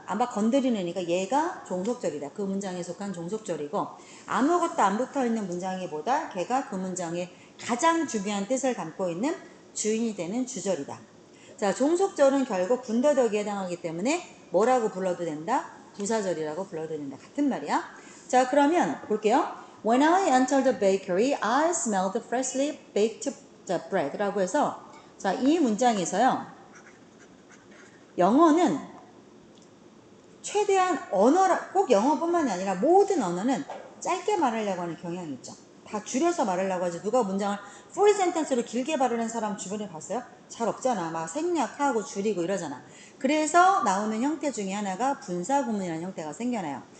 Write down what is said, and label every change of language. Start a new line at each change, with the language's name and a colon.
Korean: 아마 건드리는 애니까 얘가 종속절이다. 그 문장에 속한 종속절이고 아무것도 안 붙어있는 문장이 뭐다? 걔가 그 문장의 가장 중요한 뜻을 담고 있는 주인이 되는 주절이다. 자, 종속절은 결국 군더더기에 해당하기 때문에 뭐라고 불러도 된다? 부사절이라고 불러도 된다. 같은 말이야. 자, 그러면 볼게요.
English: When I entered the bakery, I smelled freshly baked bread
Korean: 라고 해서 자, 이 문장에서요. 영어는 최대한 언어라 꼭 영어뿐만이 아니라 모든 언어는 짧게 말하려고 하는 경향이 있죠. 다 줄여서 말하려고 하지. 누가 문장을 full sentence로 길게 말하는 사람 주변에 봤어요? 잘 없잖아. 막 생략하고 줄이고 이러잖아. 그래서 나오는 형태 중에 하나가 분사구문이라는 형태가 생겨나요.